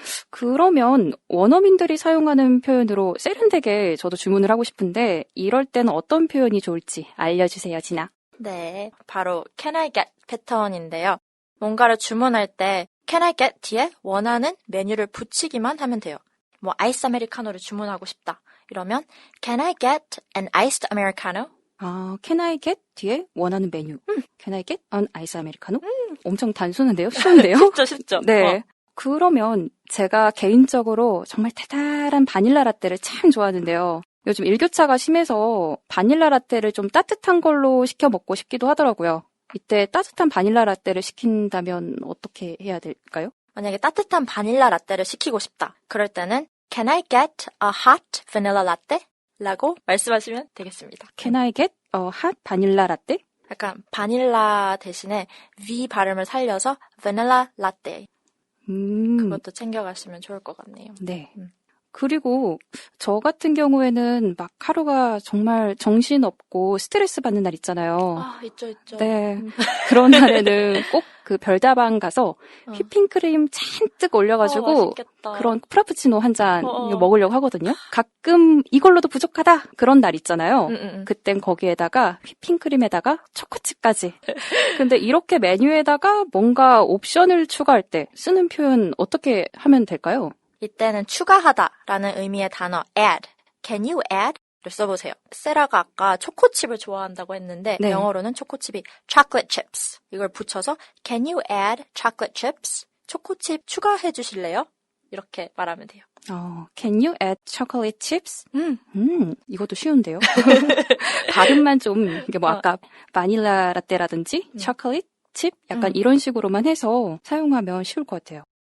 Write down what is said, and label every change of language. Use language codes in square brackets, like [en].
[ko] 그러면 원어민들이 사용하는 표현으로 세련되게 저도 주문을 하고 싶은데 이럴 때는 어떤 표현이 좋을지 알려주세요, 진아. 네, 바로 can I get 패턴인데요. 뭔가를 주문할 때 can I get 뒤에 원하는 메뉴를 붙이기만 하면 돼요. 뭐 아이스 아메리카노를 주문하고 싶다. 이러면 [en] can I get an iced americano? [ko] 아, can I get 뒤에 원하는 메뉴. [en] Can I get an ice americano? [ko] 엄청 단순한데요? 쉬운데요? 쉽죠. 네. 그러면 제가 개인적으로 정말 달달한 바닐라 라떼를 참 좋아하는데요. 요즘 일교차가 심해서 바닐라 라떼를 좀 따뜻한 걸로 시켜 먹고 싶기도 하더라고요. 이때 따뜻한 바닐라 라떼를 시킨다면 어떻게 해야 될까요? 만약에 따뜻한 바닐라 라떼를 시키고 싶다. 그럴 때는 [en] can I get a hot vanilla latte? [ko] 라고 말씀하시면 되겠습니다. [en] Can I get a hot vanilla latte? [ko] 약간 바닐라 대신에 V 발음을 살려서 vanilla latte. 그것도 챙겨가시면 좋을 것 같네요. 네. 그리고 저 같은 경우에는 막 하루가 정말 정신없고 스트레스 받는 날 있잖아요. 아, 있죠. 네. 그런 날에는 꼭 그 별다방 가서 휘핑크림 잔뜩 올려가지고 그런 프라푸치노 한 잔 먹으려고 하거든요. 가끔 이걸로도 부족하다 그런 날 있잖아요. 그땐 거기에다가 휘핑크림에다가 초코칩까지. 근데 이렇게 메뉴에다가 뭔가 옵션을 추가할 때 쓰는 표현 어떻게 하면 될까요? 이때는 추가하다라는 의미의 단어 add, can you add? 를 써보세요. 세라가 아까 초코칩을 좋아한다고 했는데 네. 영어로는 초코칩이 chocolate chips. 이걸 붙여서 [en] can you add chocolate chips? [ko] 초코칩 추가해 주실래요? 이렇게 말하면 돼요. [en] Can you add chocolate chips? [ko] 이것도 쉬운데요. 발음만 좀 이게 뭐 아까 바닐라 라떼라든지 chocolate chip 약간 이런 식으로만 해서 사용하면 쉬울 것 같아요.